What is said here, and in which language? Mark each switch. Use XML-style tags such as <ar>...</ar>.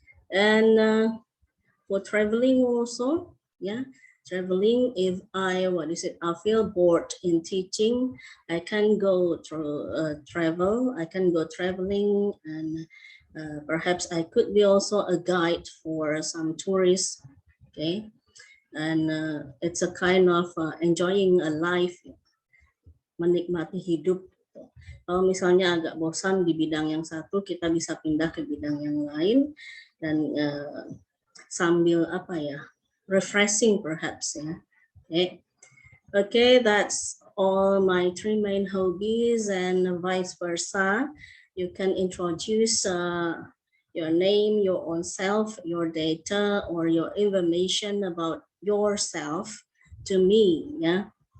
<en>And for traveling also, yeah, traveling, if I feel bored in teaching, I can go through travel. I can go traveling, and perhaps I could be also a guide for some tourists, okay. And it's a kind of enjoying a life,</en> <id>menikmati hidup. Kalau misalnya agak bosan di bidang yang satu, kita bisa pindah ke bidang yang lain dan sambil refreshing perhaps, ya.</id> <en>Okay, that's all my 3 main hobbies, and vice versa. You can introduce your name, your own self, your data, or your information about yourself to me, yeah.</en>